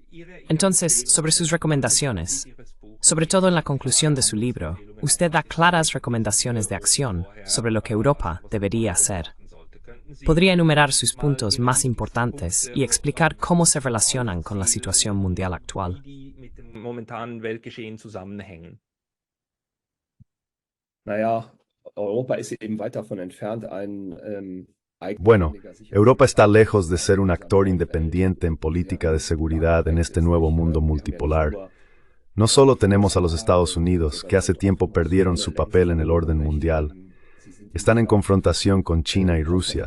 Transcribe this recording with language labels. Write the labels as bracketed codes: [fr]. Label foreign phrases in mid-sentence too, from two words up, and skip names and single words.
[es] Entonces, sobre sus recomendaciones, sobre todo en la conclusión de su libro, usted da claras recomendaciones de acción sobre lo que Europa debería hacer. ¿Podría enumerar sus puntos más importantes y explicar cómo se relacionan con la situación mundial actual? [de] Naja, Europa ist eben weit davon entfernt, [es] Bueno, Europa está lejos de ser un actor independiente en política de seguridad en este nuevo mundo multipolar. No solo tenemos a los Estados Unidos, que hace tiempo perdieron su papel en el orden mundial. Están en confrontación con China y Rusia.